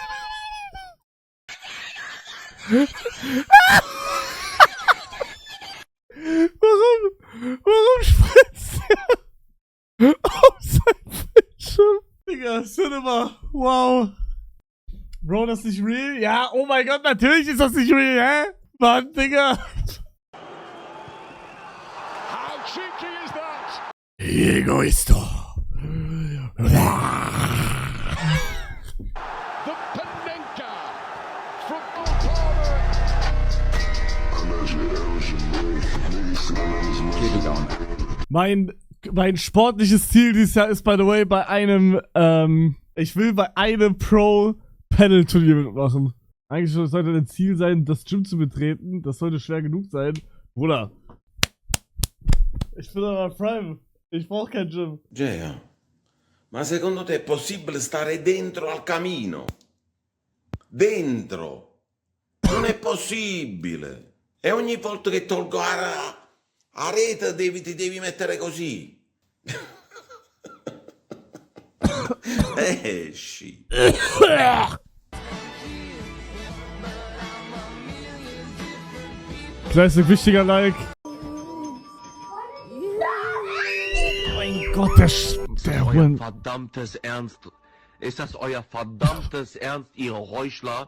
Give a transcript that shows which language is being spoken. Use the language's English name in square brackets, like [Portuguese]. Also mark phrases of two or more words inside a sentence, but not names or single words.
[German] Warum spritzt der auf sein Bildschirm? Digga, Cinema, wow. Bro, das ist nicht real? Ja, oh mein Gott, natürlich ist das nicht real, hä? Mann, Digga. [English] How cheeky is that? Egoisto. The Panenka from [German] Mein sportliches Ziel dieses Jahr ist, [English] by the way, [German] bei einem, ich will bei einem Pro-Panel-Turnier mitmachen. Eigentlich sollte ein Ziel sein, das Gym zu betreten. Das sollte schwer genug sein. Bruder. Ich bin aber Prime. Ich brauch kein Gym. [Italian] Gea, ma secondo te è possibile stare dentro al camino? Dentro? Non è possibile. E ogni volta che tolgo la rete ti devi mettere così. Esci. [German] Classic, wichtiger Like. Mein Gott, der Hund. Verdammtes Ernst. Ist das euer verdammtes Ernst, ihr Heuchler?